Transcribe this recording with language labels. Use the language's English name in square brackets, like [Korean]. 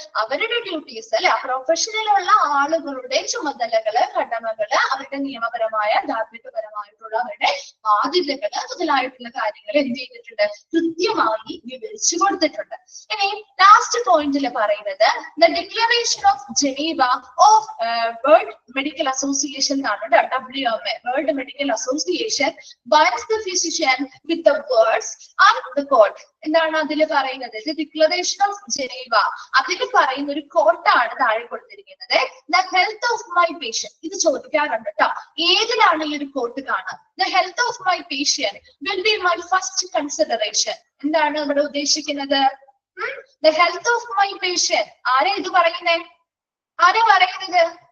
[Malayalam] അവരുടെ ഡ്യൂട്ടീസ് അല്ലെ, പ്രൊഫഷനിലുള്ള ആളുകളുടെ ചുമതലകള്, കടമകള്, അവരുടെ നിയമപരമായ ധാർമ്മികപരമായിട്ടുള്ള അവരുടെ ബാധ്യതകള് മുതലായിട്ടുള്ള കാര്യങ്ങൾ എന്ത് ചെയ്തിട്ടുണ്ട്? കൃത്യമായി വിവരിച്ചു കൊടുത്തിട്ടുണ്ട്. ഇനി ലാസ്റ്റ് പോയിന്റിൽ പറയുന്നത് the declaration of Geneva of world medical association എന്നാണ്. [English] WMA world medical association binds the physician with the words and the quote. [Malayalam] എന്താണ് അതിൽ പറയുന്നത്? ഡിക്ലറേഷൻ ഓഫ് ജനീവ അതിൽ പറയുന്ന ഒരു കോട്ടാണ് താഴെ കൊടുത്തിരിക്കുന്നത്. [English] The health of my patient. [Malayalam] ഇത് ചോദിക്കാറുണ്ട് കേട്ടോ. ഏതിലാണ് ഈ ഒരു കോട്ട് കാണുക? [English] The health of my patient will be my first consideration. [Malayalam] എന്താണ് ഇവിടെ ഉദ്ദേശിക്കുന്നത്? [English] the health of my patient [Malayalam] ആരാ ഇത് പറയുന്നേ? ആരാ പറയുന്നത്?